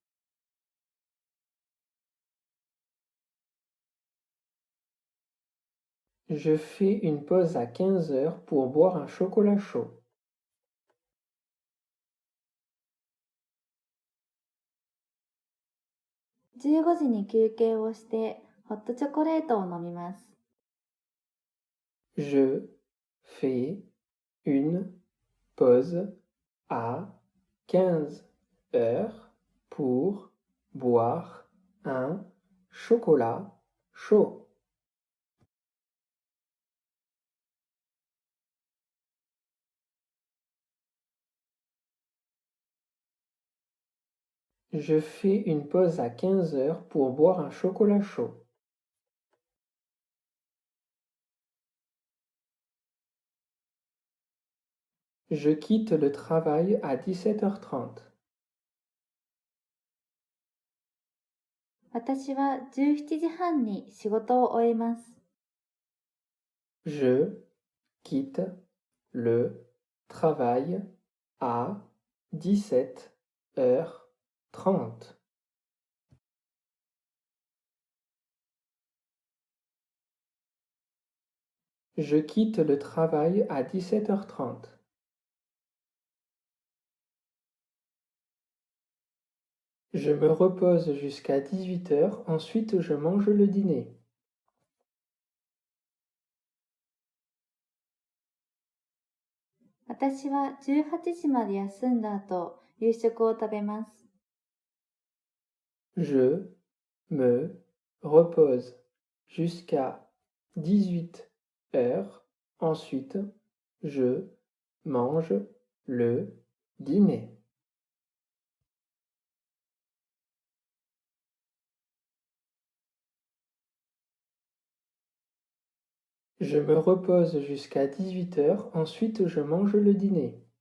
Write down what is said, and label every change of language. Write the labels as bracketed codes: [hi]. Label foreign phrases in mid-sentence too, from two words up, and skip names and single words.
[fr] Je fais une pause à 15h pour boire un chocolat chaud. [ja] 15 時に休憩をしてホットチョコレートを飲みます。 [fr] Je fais une pause à 15h pour boire un chocolat chaud. Je fais une pause à 15h pour boire un chocolat chaud. Je quitte le travail à 17h30. [ja] 私は17時半に仕事を終えます。 [fr] Je quitte le travail à 17h30. Je quitte le travail à 17h30. Je me repose jusqu'à 18h, ensuite je mange le dîner. [ja] 私は18時まで休んだ後、夕食を食べます。 [fr] Je me repose jusqu'à 18h, ensuite je mange le dîner. Je me repose jusqu'à 18h, ensuite je mange le dîner.